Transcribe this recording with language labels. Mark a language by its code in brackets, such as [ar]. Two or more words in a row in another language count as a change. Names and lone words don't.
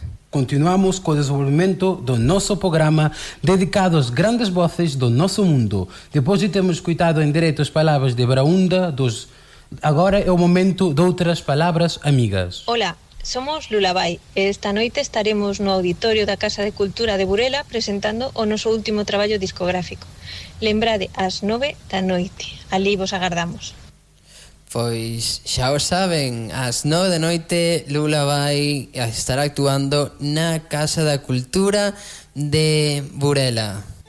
[gl] Continuamos co desenvolvemento do noso programa dedicado às grandes voces do nosso mundo. [pt] Depois de termos escutado em direto as palavras de Braunda, agora é o momento de outras palavras amigas. [gl] Hola, somos Lullaby e esta noite estaremos no auditorio da Casa de Cultura de Burela presentando o noso último traballo discográfico. Lembrade, ás 9 da noite. Ali vos agardamos. Pois xa o saben, ás 9 da noite Lullaby estará actuando na Casa da Cultura de Burela.